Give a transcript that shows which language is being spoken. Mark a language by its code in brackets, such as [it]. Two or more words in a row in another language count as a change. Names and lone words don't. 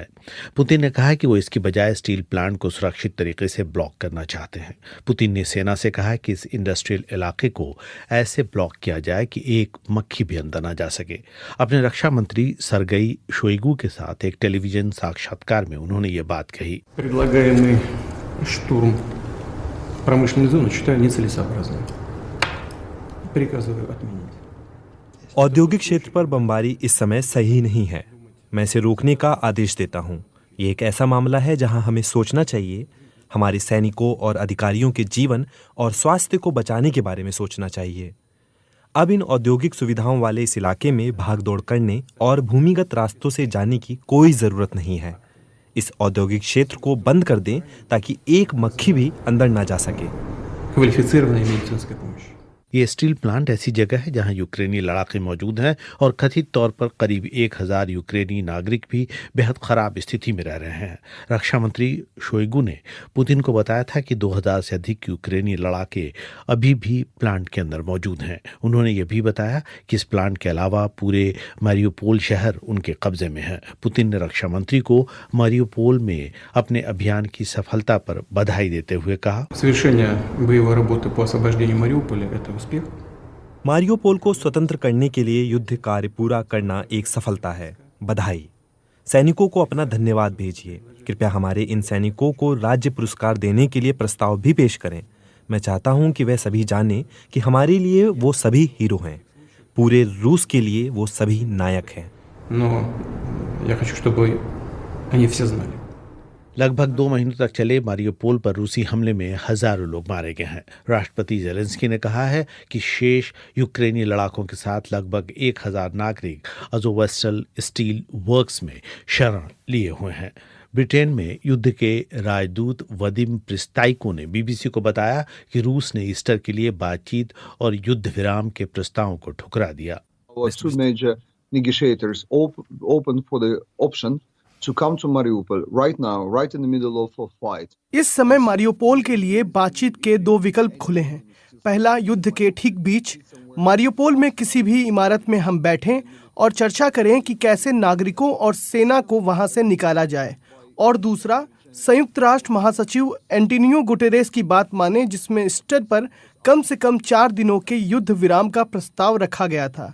[hi] पुतिन ने कहा है कि वो इसकी बजाय स्टील प्लांट को सुरक्षित तरीके से ब्लॉक करना चाहते हैं। पुतिन ने सेना से कहा है कि इस इंडस्ट्रियल इलाके को ऐसे ब्लॉक किया जाए कि एक मक्खी भी अंदर न जा सके। अपने रक्षा मंत्री सर्गेई शोइगु के साथ एक टेलीविजन साक्षात्कार में उन्होंने ये बात कही। [ru] предлагаемый штурм промышленной зоны считаю нецелесообразным. Приказываю отменить. [hi] औद्योगिक क्षेत्र पर बमबारी इस समय सही नहीं है। मैं इसे रोकने का आदेश देता हूं। ये एक ऐसा मामला है जहां हमें सोचना चाहिए, हमारे सैनिकों और अधिकारियों के जीवन और स्वास्थ्य को बचाने के बारे में सोचना चाहिए। अब इन औद्योगिक सुविधाओं वाले इस इलाके में भागदौड़ करने और भूमिगत रास्तों से जाने की कोई ज़रूरत नहीं है। इस औद्योगिक क्षेत्र को बंद कर दें ताकि एक मक्खी भी अंदर ना जा सके। [ru] квалифицированной медицинской помощи. [hi] ये स्टील प्लांट ऐसी जगह है जहां यूक्रेनी लड़ाके मौजूद हैं और कथित तौर पर करीब 1000 यूक्रेनी नागरिक भी बेहद खराब स्थिति में रह रहे हैं। रक्षा मंत्री शोइगु ने पुतिन को बताया था कि 2000 से अधिक यूक्रेनी लड़ाके अभी भी प्लांट के अंदर मौजूद हैं। उन्होंने ये भी बताया कि इस प्लांट के अलावा पूरे मारियोपोल शहर उनके कब्जे में है। पुतिन ने रक्षा मंत्री को मारियोपोल में अपने अभियान की सफलता पर बधाई देते हुए कहा, [ru] Совершение боевой работы по освобождению Мариуполя – это успех. [hi] मारियोपोल को स्वतंत्र करने के लिए युद्ध कार्य पूरा करना एक सफलता है। बधाई। सैनिकों को अपना धन्यवाद भेजिए। कृपया हमारे इन सैनिकों को राज्य पुरस्कार देने के लिए प्रस्ताव भी पेश करें। मैं चाहता हूं कि वे सभी जानें कि हमारे लिए वो सभी हीरो हैं। पूरे रूस के लिए वो सभी नायक हैं। [ru] Но я хочу, чтобы они все знали. [hi] लगभग 2 महीनों तक चले मारियोपोल पर रूसी हमले में हजारों लोग मारे गए हैं। राष्ट्रपति जेलेंस्की ने कहा है कि शेष यूक्रेनी लड़ाकों के साथ लगभग 1000 नागरिक अज़ोवस्टल स्टील वर्क्स में शरण लिए हुए हैं। ब्रिटेन में युद्ध के राजदूत वदिम प्रिस्ताइको ने बीबीसी को बताया कि रूस ने ईस्टर के लिए बातचीत और युद्ध विराम के प्रस्तावों को ठुकरा दिया। [en] Two major negotiators open for the option to come to Mariupol right now, right in the middle of a fight. [hi] इस समय मारियोपोल के लिए बातचीत के 2 विकल्प खुले हैं। पहला, युद्ध के ठीक बीच मारियोपोल में किसी भी इमारत में हम बैठें और चर्चा करें कि कैसे नागरिकों और सेना को वहां से निकाला जाए। और दूसरा, संयुक्त राष्ट्र महासचिव एंटोनियो गुटेरेस की बात माने, जिसमें ईस्टर पर कम से कम 4 दिनों के युद्ध विराम का प्रस्ताव रखा गया था।